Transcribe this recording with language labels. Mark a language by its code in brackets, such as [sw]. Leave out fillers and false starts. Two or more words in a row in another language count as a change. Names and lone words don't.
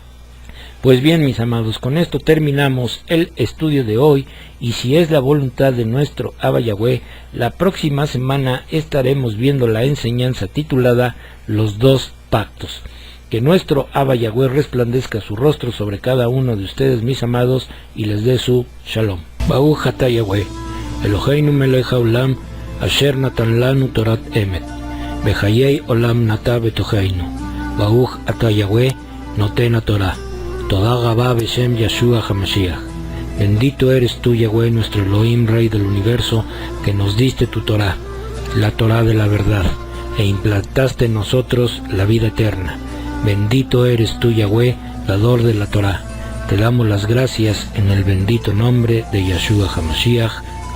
[es] Pues bien, mis amados, con esto terminamos el estudio de hoy, y si es la voluntad de nuestro Abba Yahweh, la próxima semana estaremos viendo la enseñanza titulada Los dos pactos. Que nuestro Abba Yahweh resplandezca su rostro sobre cada uno de ustedes, mis amados, y les dé su shalom. [he] ברוך אתה יהוה אלהינו מלך העולם אשר נתן לנו תורת אמת וחיי עולם נטע בתוכנו. ברוך אתה יהוה נותן תורה תודה רבה בשם ישוע המשיח. [es] Bendito eres tú, Yahweh, nuestro Elohim, Rey del universo, que nos diste tu Torah, la Torah de la verdad, e implantaste en nosotros la vida eterna. Bendito eres tú, Yahweh, dador de la Torah. Te damos las gracias en el bendito nombre de Yeshua HaMashiach.